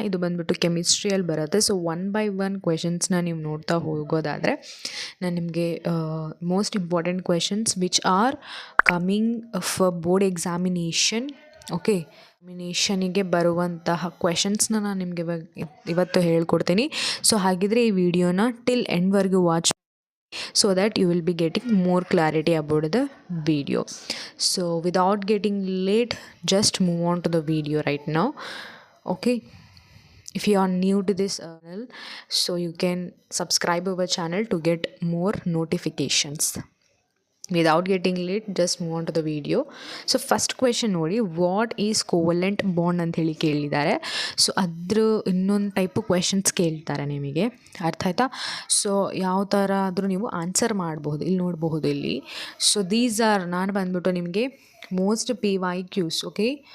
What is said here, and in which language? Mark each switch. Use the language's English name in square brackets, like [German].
[Kannada] ಇದು ಬಂದ್ಬಿಟ್ಟು ಕೆಮಿಸ್ಟ್ರಿಯಲ್ಲಿ ಬರುತ್ತೆ. ಸೊ 1 by 1 ಕ್ವೆಶನ್ಸ್ನ ನೀವು ನೋಡ್ತಾ ಹೋಗೋದಾದರೆ ನಾನು ನಿಮಗೆ most important questions [English] which are coming for board examination, [Kannada] okay, ಎಕ್ಸಾಮಿನೇಷನಿಗೆ ಬರುವಂತಹ ಕ್ವೆಶನ್ಸ್ನ ನಾನು ನಿಮಗೆ ಇವತ್ತು ಹೇಳ್ಕೊಡ್ತೀನಿ. ಸೊ ಹಾಗಿದ್ರೆ ಈ ವಿಡಿಯೋನ till ಎಂಡ್ವರೆಗೂ watch [English] so that you will be getting more clarity about the video. So without getting late, just move on to the video right now. Okay, if you are new to this channel, so you can subscribe our channel to get more notifications. Without getting late, just move on to the video. [Kannada] So first question ನೋಡಿ, [English] what is covalent bond [Kannada] ಅಂತ ಹೇಳಿ ಕೇಳಿದ್ದಾರೆ. So ಅದ್ರ ಇನ್ನೊಂದು type questions ಕೇಳ್ತಾರೆ ನಿಮಗೆ, ಅರ್ಥ ಆಯ್ತಾ? ಸೊ ಯಾವ ಥರ ಆದರೂ ನೀವು ಆನ್ಸರ್ ಮಾಡಬಹುದು, ಇಲ್ಲಿ ನೋಡಬಹುದು ಇಲ್ಲಿ. ಸೊ ದೀಸ್ ಆರ್, ನಾನು ಬಂದ್ಬಿಟ್ಟು ನಿಮಗೆ ಮೋಸ್ಟ್ PYQs, ಓಕೆ.